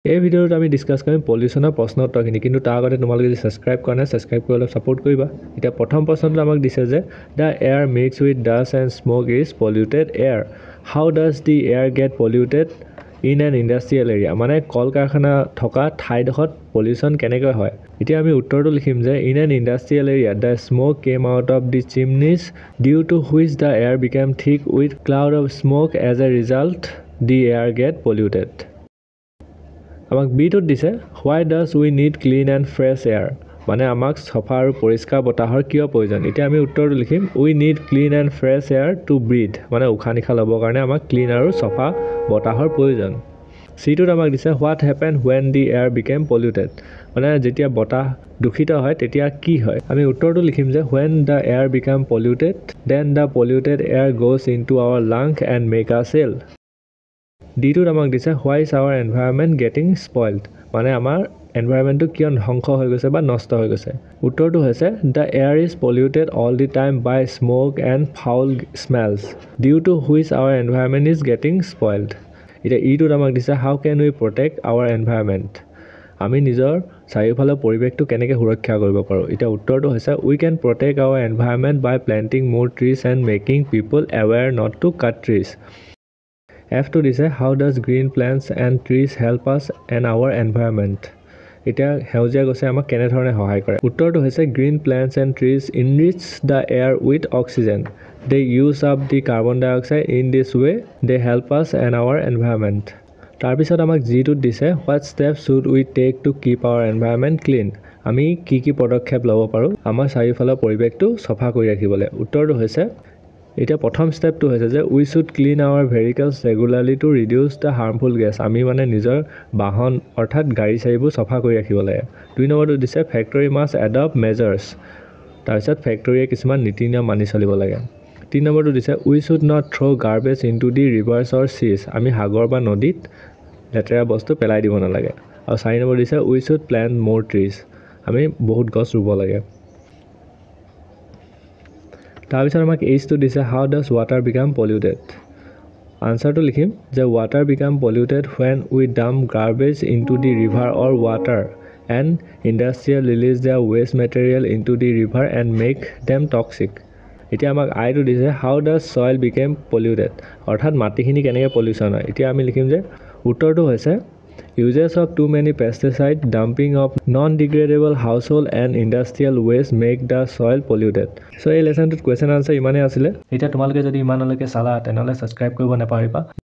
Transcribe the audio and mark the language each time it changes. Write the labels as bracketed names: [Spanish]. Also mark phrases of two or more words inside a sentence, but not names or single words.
[Assamese] এই ভিডিঅ'ত আমি ডিসকাস কৰিম পলিউশনৰ প্ৰশ্ন উত্তৰখিনি কিন্তু তাৰ আগতে তোমালোকে যদি সাবস্ক্ৰাইব কৰা নাই সাবস্ক্ৰাইব কৰি অলপ সাপোৰ্ট কৰিবা এটা প্ৰথম প্ৰশ্নটো আমাক দিছে যে [English] the air mixed with dust and smoke is polluted air how does the air get polluted in an industrial area [Assamese] মানে কল কাৰখানা থকা ঠাইডোখৰত পলিউশন কেনেকৈ হয় এতিয়া আমি উত্তৰটো লিখিম যে [English] in an industrial area the smoke came out of the chimneys due to which the air became thick with cloud of smoke as a result the air get polluted [Assamese] আমাক বিটোত দিছে [English] why does we need clean and fresh air [Assamese] মানে আমাক সফা আৰু পৰিষ্কাৰ বতাহৰ কিয় প্ৰয়োজন এতিয়া আমি উত্তৰটো লিখিম [English] we need clean and fresh air to [Assamese] breathe মানে উশাহ নিশাহ ল'বৰ কাৰণে আমাক ক্লিন আৰু সফা বতাহৰ প্ৰয়োজন সিটোত আমাক দিছে [English] what happened when the air became polluted [Assamese] মানে যেতিয়া বতাহ দূষিত হয় তেতিয়া কি হয় আমি উত্তৰটো লিখিম যে [English] when the air became polluted then the polluted air goes into our lung and make us ill [Assamese] ডিটোত আমাক দিছে [English] why is our environment getting spoiled [Assamese] মানে আমাৰ এনভায়ৰনমেন্টটো কিয় ধ্বংস হৈ গৈছে বা নষ্ট হৈ গৈছে উত্তৰটো হৈছে [English] the air is polluted all the time by smoke and foul smells due to which our environment is getting spoiled [Assamese] এটা ইটোত আমাক দিছে [English] how can we protect our environment [Assamese] আমি নিজৰ চাৰিওফালৰ পৰিৱেশটো কেনেকৈ সুৰক্ষা কৰিব পাৰো এটা উত্তৰটো হৈছে [English] we can protect our environment by planting more trees and making people aware not to cut trees F2 দিছে how does green plants and trees help us and our environment [Assamese] এটা হেউজিয়া গছে আমাক কেনে ধৰণে সহায় কৰে উত্তৰটো হৈছে [English] green plants and trees enrich the air with oxygen they use up the carbon dioxide in this way they help us and our environment [Assamese] তাৰ পিছত আমাক জিটোত দিছে [English] what steps should we take to keep our environment clean [Assamese] আমি কি পদক্ষেপ ল'ব পাৰো আমাৰ চাৰিওফালৰ পৰিৱেশটো সফা কৰি ৰাখিবলৈ উত্তৰটো হৈছে এটা প্ৰথম ষ্টেপটো হৈছে যে [English] we should clean our vehicles regularly to reduce the harmful gas [Assamese] আমি মানে নিজৰ বাহন অৰ্থাৎ গাড়ী চাৰিবোৰ সফা কৰি ৰাখিব লাগে দুই নম্বৰটো দিছে [English] factory must adopt measures [Assamese] তাৰপিছত ফেক্টৰীয়ে কিছুমান নীতি নিয়ম মানি চলিব লাগে তিন নম্বৰটো দিছে [English] we should not throw garbage into the rivers or seas [Assamese] আমি সাগৰ বা নদীত লেতেৰা বস্তু পেলাই দিব নালাগে আৰু চাৰি নম্বৰ দিছে [English] we should plant more trees [Assamese] আমি বহুত গছ ৰুব লাগে তাৰপিছত আমাক এইটো দিছে [English] how does water become polluted [Assamese] আনসাৰটো লিখিম যে [English] water become polluted when we dump garbage into the river or water and industrial release their waste material into the river and make them toxic [Assamese] এতিয়া আমাক আইটো দিছে [English] how does soil become polluted [Assamese] অৰ্থাৎ মাটিখিনি কেনেকৈ পলিউশন হয় এতিয়া আমি লিখিম যে উত্তৰটো হৈছে [English] Uses of too many pesticides, dumping of non-degradable household and industrial waste make the soil polluted. [Assamese] So, এই [English] lesson to question answer [Assamese] ইমানে আছিলে। এতিয়া তোমালোকে যদি ইমানলৈকে চালা তেনেহলে subscribe কৰিব নাপাহৰিবা।